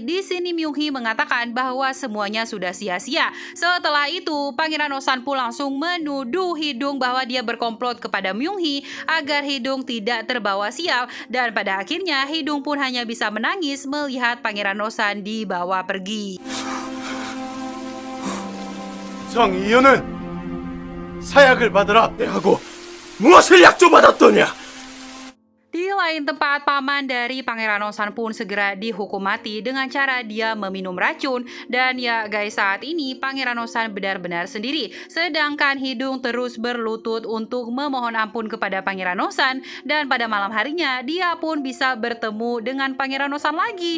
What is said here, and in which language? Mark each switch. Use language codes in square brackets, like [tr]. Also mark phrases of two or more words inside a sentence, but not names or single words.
[id] Di sini Myung-hee mengatakan bahwa semuanya sudah sia-sia. Setelah itu, Pangeran Nosan pun langsung menuduh Hidung bahwa dia berkomplot kepada Myung-hee agar Hidung tidak terbawa sial. Dan pada akhirnya, Hidung pun hanya bisa menangis melihat Pangeran Nosan dibawa pergi. [ko] 정이현은 사약을 받으라 하고 무엇을 약조받았더냐? [id] Di lain tempat, paman dari Pangeran Nosan pun segera dihukum mati dengan cara dia meminum racun. Dan ya guys, saat ini Pangeran Nosan benar-benar sendiri. Sedangkan Hidung terus berlutut untuk memohon ampun kepada Pangeran Nosan. Dan pada malam harinya, dia pun bisa bertemu dengan Pangeran Nosan lagi.